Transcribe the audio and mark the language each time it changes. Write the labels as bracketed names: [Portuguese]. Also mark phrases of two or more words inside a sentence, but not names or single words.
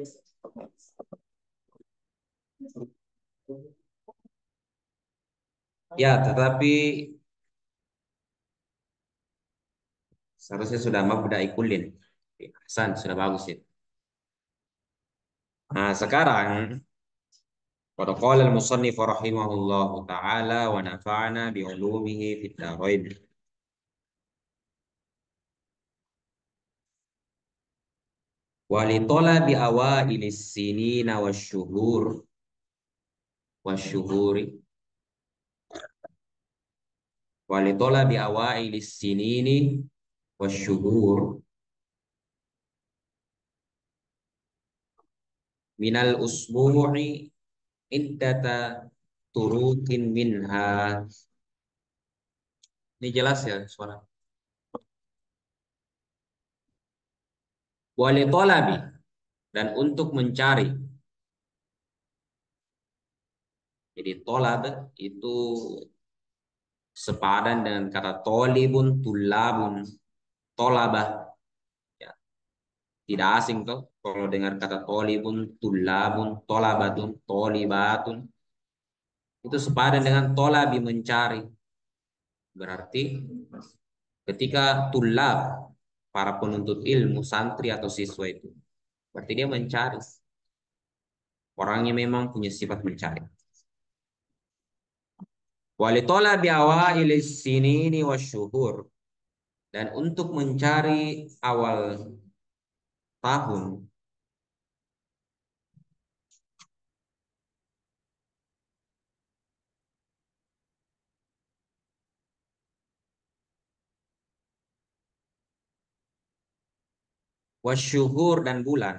[Indonesian] Ya, tetapi seharusnya sudah mabda ikulin. Hasan, sudah bagus itu. Nah, sekarang [Arabic] قد قال المصنف رحمه الله تعالى ونفعنا بعلومه في الدارين. ولطلب أوائل السنين والشهور ولطلب أوائل السنين والشهور من الأسبوع عدة طرق منها. [Indonesian] Ini jelas ya suara. [Arabic] ولطلب, [Indonesian] dan untuk mencari. Jadi tolab itu sepadan dengan kata tolibun, tulabun, tolabah. Ya, tidak asing tuh kalau dengar kata tolibun, tulabun, tolabatun, tolibatun. Itu sepadan dengan tolabi mencari. Berarti ketika tulab, para penuntut ilmu, santri atau siswa itu. Berarti dia mencari. Orangnya memang punya sifat mencari. [Arabic] ولطلب أوائل السنين والشهور, [Indonesian] dan untuk mencari awal tahun wasyuhur dan bulan.